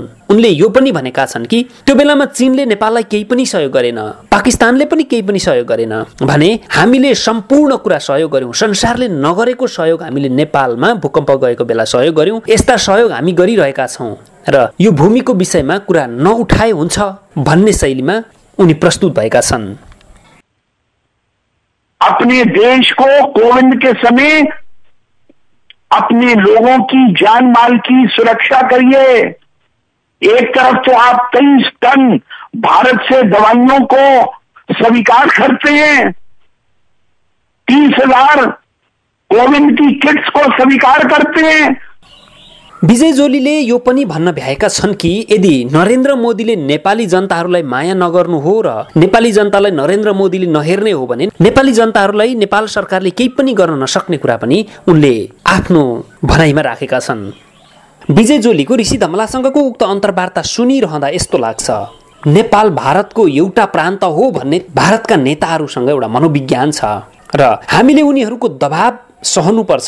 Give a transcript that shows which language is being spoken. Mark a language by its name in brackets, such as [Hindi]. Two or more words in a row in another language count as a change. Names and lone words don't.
[Nepali] उनले यो पनि भनेका छन् कि त्यो बेलामा चीनले नेपाललाई केही पनि सहयोग गरेन, पाकिस्तानले पनि केही पनि सहयोग गरेन भने हामीले सम्पूर्ण कुरा सहयोग गर्यौं। संसारले नगरेको सहयोग हामीले नेपालमा भूकम्प गएको बेला सहयोग गर्यौं। यस्ता सहयोग हामी गरिरहेका छौं र यो भूमिको विषयमा कुरा नउठाए हुन्छ भन्ने शैलीमा उनी प्रस्तुत भएका छन्। [Hindi] अपने देश को कोविड के समय अपने लोगों की जान माल की सुरक्षा करिए। एक तरफ तो आप 23 टन भारत से दवाइयों को स्वीकार करते हैं, 30,000 कोविड की किट्स को स्वीकार करते हैं। [Nepali] विजय जोलीले यो पनि भन्न भ्याएका छन् कि यदि नरेन्द्र मोदीले नेपाली जनताहरूलाई माया नगर्नु हो र नेपाली जनतालाई नरेन्द्र मोदीले नहेर्ने हो भने नेपाली जनताहरूलाई नेपाल सरकारले केही पनि गर्न नसक्ने कुरा पनि उनले आफ्नो भनाइमा राखेका छन्। विजय जोलीको ऋषि धमलासँगको उक्त अन्तर्वार्ता सुनिरहँदा यस्तो लाग्छ, नेपाल भारतको एउटा प्रान्त हो भन्ने भारतका नेताहरूसँग एउटा मनोविज्ञान छ र हामीले उनीहरूको दबाव सहनुपर्छ।